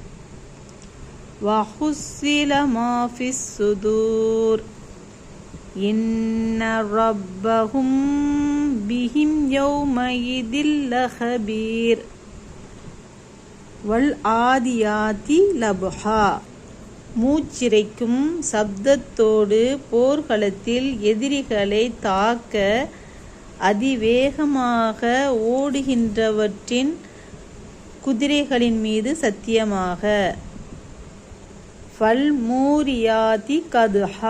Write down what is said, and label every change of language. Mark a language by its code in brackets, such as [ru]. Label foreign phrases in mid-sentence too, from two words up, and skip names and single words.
[ar] وَحُصِّلَ مَا فِي الصُّدُورِ إِنَّ رَبَّهُمْ بِهِمْ يَوْمَئِذٍ لَخَبِيرٌ وَالْعَادِيَاتِ لَبْحًا. [ta] மூச்சிறைக்கும் சப்தத்தோடு போர்க்களத்தில் எதிரிகளை தாக்க அதிவேகமாக ஓடுகின்றவற்றின் குதிரைகளின் மீது சத்தியமாக. [ar] فالموريات قدحا.